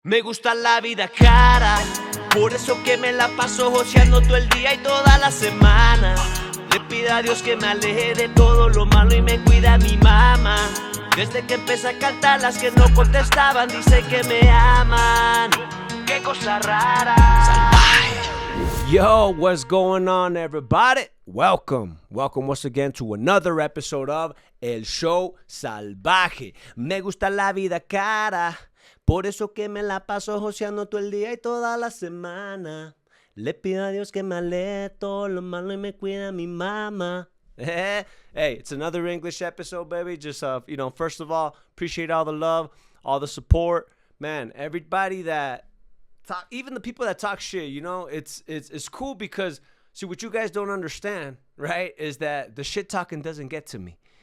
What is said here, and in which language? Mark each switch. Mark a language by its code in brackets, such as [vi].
[es] Me gusta la vida cara, por eso que me la paso joseando todo el día y toda la semana. Le pido a Dios que me aleje de todo lo malo y me cuida a mi mamá. Desde que empecé a cantar, las que no contestaban dice que me aman. Qué cosa rara. Salvaje. [en] Yo, what's going on, everybody? Welcome once again to another episode of El Show Salvaje. [es] Me gusta la vida cara, por eso que me la paso joseando todo el día y toda la semana. Le pido a Dios que me aleje todo lo malo y me cuida a mi mamá. [en] Hey, it's another English episode, baby. Just, first of all, appreciate all the love, all the support. Man, everybody that talk, even the people that talk shit, it's cool because, see, what you guys don't understand, right, is that the shit talking doesn't get to me.